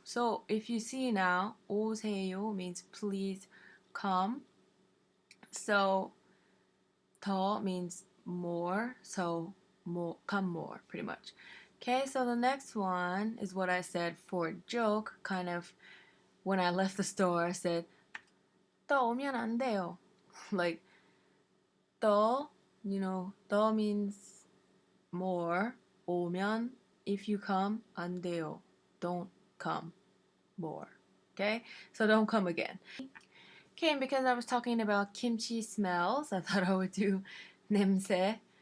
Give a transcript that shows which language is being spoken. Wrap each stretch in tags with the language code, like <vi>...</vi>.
<en>So if you see now,</en> <ko>오세요</ko> <en>means please come. So 더 means more, so more, come more, pretty much. Okay, so the next one is what I said for a joke, kind of when I left the store. I said,</en> <ko>더 오면 안 돼요.</ko> <en>Like, 더, 더 means more.</en> <ko>오면,</ko> <en>if you come,</en> <ko>안 돼요.</ko> <en>Don't come more. Okay, so don't come again. Okay, and because I was talking about kimchi smells, I thought I would do 냄새.</en>